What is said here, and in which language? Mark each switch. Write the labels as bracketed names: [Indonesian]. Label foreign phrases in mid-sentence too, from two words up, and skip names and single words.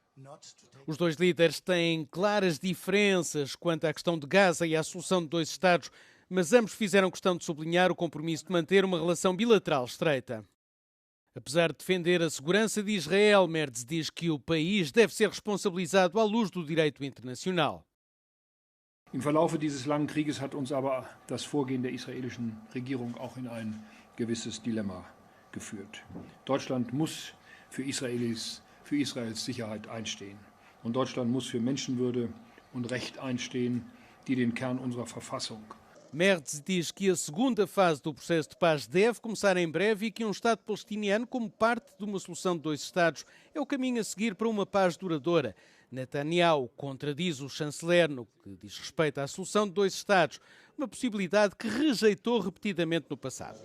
[Portuguese] Os dois líderes têm claras diferenças quanto à questão de Gaza e à solução de dois Estados, mas ambos fizeram questão de sublinhar o compromisso de manter uma relação bilateral estreita. Apesar de defender a segurança de Israel, Merz diz que o país deve ser responsabilizado à luz do direito internacional. [German] Im Verlaufe dieses langen Krieges hat uns aber das Vorgehen der israelischen Regierung auch in ein gewisses Dilemma geführt. Deutschland muss für Israels Sicherheit einstehen. Und Deutschland muss für Menschenwürde und Recht einstehen, die den Kern unserer Verfassung. [Portuguese] Merz diz que a segunda fase do processo de paz deve começar em breve e que um Estado palestiniano, como parte de uma solução de dois Estados, é o caminho a seguir para uma paz duradoura. Netanyahu contradiz o chanceler no que diz respeito à solução de dois Estados, uma possibilidade que rejeitou repetidamente no passado.